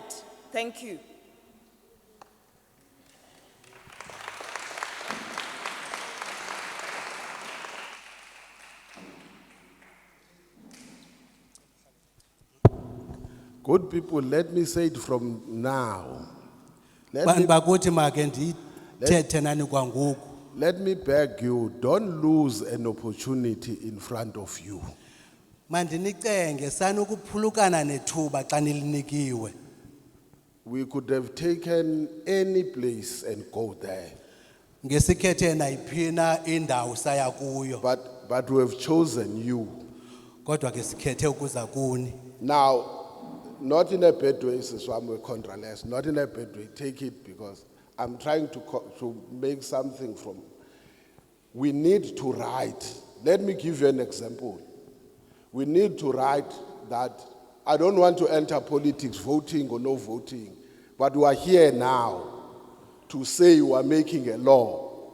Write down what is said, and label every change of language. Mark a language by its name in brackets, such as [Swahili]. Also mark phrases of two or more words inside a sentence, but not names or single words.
[English] Thank you. Good people, let me say it from now. [Xhosa] Bantu bakuthi make ndithethe nani kwangoku. [English] Let me beg you, don't lose an opportunity in front of you. [Xhosa] Mandinicenge sanukuphulukana nethuba xa nilinikiwe. [English] We could have taken any place and go there. [Xhosa] Ngesikhethe nayiphina indawo saya kuyo. [English] But we have chosen you. [Xhosa] Kodwa ke sikhethe ukuza kuni. [English] Now, not in a bad way, Siswamwe contraless, not in a bad way, take it because I'm trying to make something from. We need to write. Let me give you an example. We need to write that I don't want to enter politics, voting or no voting, but we are here now to say we are making a law.